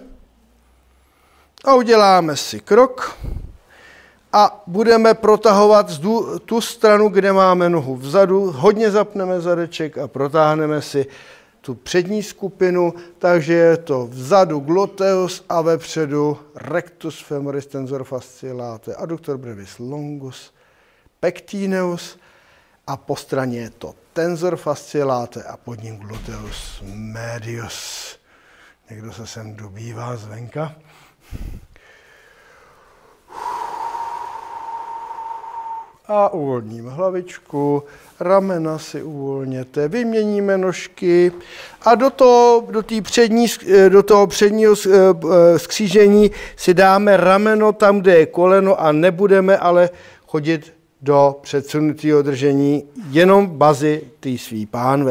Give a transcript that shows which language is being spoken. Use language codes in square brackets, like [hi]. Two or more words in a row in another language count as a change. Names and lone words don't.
[cs] A uděláme si krok a budeme protahovat tu stranu, kde máme nohu vzadu. Hodně zapneme zadeček a protáhneme si tu přední skupinu, takže je to vzadu gluteus a vepředu [la] rectus femoris tensor fasciae latae, adductor brevis longus, pectineus [cs] a po straně je to [la] tensor fasciae latae [cs] a pod ním [la] gluteus medius. [cs] Někdo se sem dobývá zvenka. A uvolníme hlavičku, ramena si uvolněte, vyměníme nožky a do toho předního skřížení si dáme rameno tam, kde je koleno a nebudeme ale chodit do předsunutého držení, jenom bazi té svý pánve.